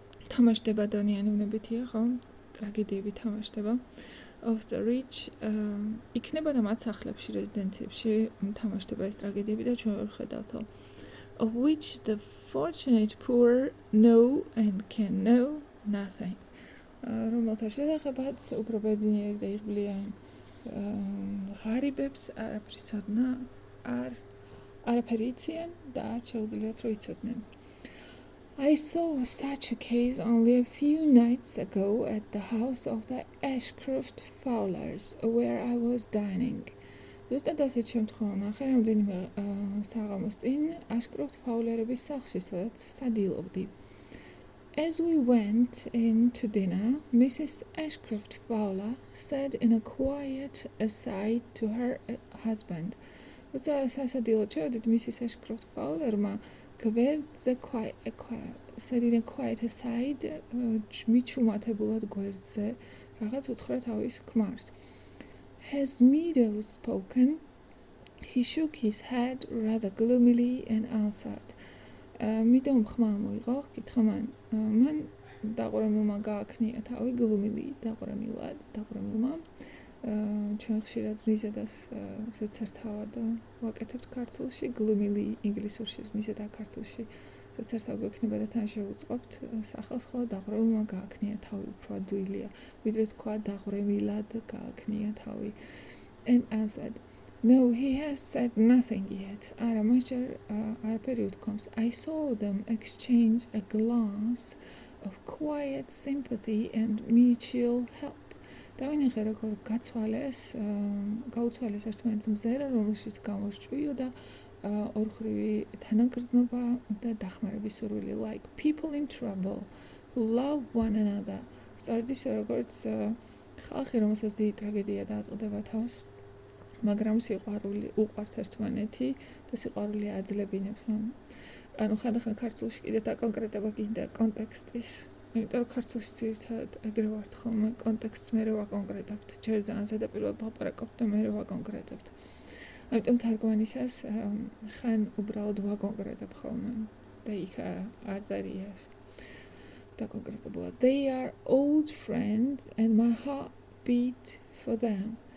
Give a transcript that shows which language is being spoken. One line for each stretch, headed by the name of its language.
Georgian: თამაშდება დონიანი უნებითია, ხო? ტრაგედიები თამაშდება.
English: Of the rich,
Georgian: იქნება და მათ სახლებში, რეზიდენციებში თამაშდება ეს ტრაგედიები და ჩვენ ვხედავთ,
English: of which the fortunate poor know and can know nothing.
Georgian: რომელთა შესახებაც უფრო ბედნიერი და იღბლიან ღარიბებს არაფრის ცოდნა არაფერი იციან და არ შეუძლიათ რომ იცოდნენ.
English: I saw such a case only a few nights ago at the house of the Ashcroft Fowlers, where I was dining.
Georgian: ზუსტად ასეთ შემთხვევა ვნახე რამდენიმე საღამოს წინ Ashcroft Fowlerების სახლში, სადაც ვსადილობდი.
English: As we went in to dinner, Mrs. Ashcroft Fowler said in a quiet aside to her husband.
Georgian: როცა სასადილოდ შევედით, Mrs. Ashcroft Fowlerმა გვერდზე
English: said in a quiet aside,
Georgian: მიჩუმათებულად გვერდზე რაღაც უთხრა თავის ქმარს.
English: Has Meadows spoken? He shook his head rather gloomily and answered.
Georgian: Meadows ხმა მოიღო, კითხა მან დაყურებულმა გააქნია თავი gloomily, დაყურებულმა. ჩვენ ხშირად მიზედას ზეცერთავად ვაკეთებთ ქართულში, gloomily ინგლისურში, მიზედა ქართულში ზეცერთავ გვექნება და თან შევუწყობთ სახელს, ხო, დაყურებულმა გააქნია თავი, უფრო ადვილია, ვიდრე თქვა დაყურებილად გააქნია თავი.
English: And answered, no, he has said nothing yet.
Georgian: არა, მას ჯერ არაფერი უთქვამს.
English: I saw them exchange a glance of quiet sympathy and mutual help.
Georgian: დავინახე როგორ გაუცვალეს ერთმანეთს მზერა, რომელშიც გამორჭვიოდა ორხრივი თანაგრძნობა და დახმარების სურვილი,
English: like people in trouble who love one another.
Georgian: სწორედ როგორც ხალხი, რომელსაც დიდი ტრაგედია დაატყდება თავს, მაგრამ სიყვარული უყვართ ერთმანეთი და სიყვარული აძლებინებს. ანუ ხანდახან ქართულში კიდე დაკონკრეტება გინდა კონტექსტის. იმიტომ რომ ქართულში ძირითადად ეგრე ვართ ხოლმე, კონტექსტს მერე ვაკონკრეტებთ, ჯერ ძალიან ზედაპირულად ლაპარაკობთ და მერე ვაკონკრეტებთ. ამიტომ თარგმანისას ხან უბრალოდ ვაკონკრეტებ ხოლმე და იქ არ წერია ეს დაკონკრეტებულად.
English: They are old friends and my heart beat for them.